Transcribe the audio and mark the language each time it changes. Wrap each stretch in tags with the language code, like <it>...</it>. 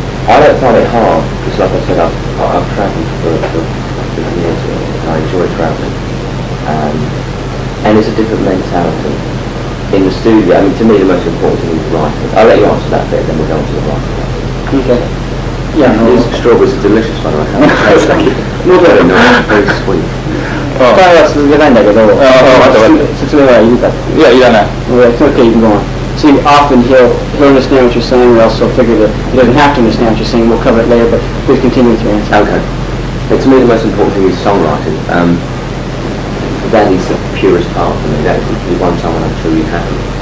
<en>I don't find it hard, because like I said, I've travelled for years, and I enjoy travelling. And it's a different mentality. In the studio, I mean, to me the most important thing is writing. I'll let you answer that bit, then we'll go on to the writing. Okay. Yeah, these strawberries are delicious, by the way. Thank you. Very nice, very sweet.</en> <ja>会話続けたいんだけど、説明はいるか？いや、いらない。</ja> <en>It's okay, you can go on. See, often he'll understand what you're saying, or else he'll figure that he doesn't have to understand what you're saying. We'll cover it later, but please continue with your answer. Okay. To me, the most important thing is songwriting. That is the purest part for me. That is the one time when I'm truly happy.</en>